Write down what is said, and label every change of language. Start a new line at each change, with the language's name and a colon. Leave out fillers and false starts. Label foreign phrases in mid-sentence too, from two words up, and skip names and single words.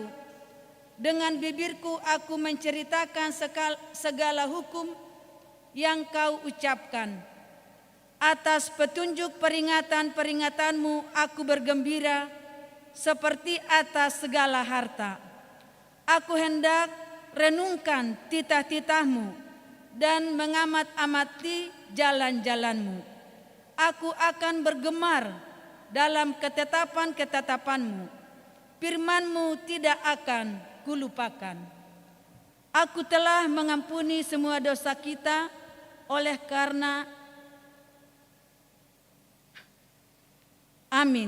Indonesian: Dengan bibirku aku menceritakan segala hukum yang Kau ucapkan. Atas petunjuk peringatan-peringatan-Mu aku bergembira seperti atas segala harta. Aku hendak renungkan titah-titah-Mu dan mengamat-amati jalan-jalan-Mu. Aku akan bergemar dalam ketetapan-ketetapan-Mu. Firman-Mu tidak akan kulupakan. Aku telah mengampuni semua dosa kita oleh karena Amin.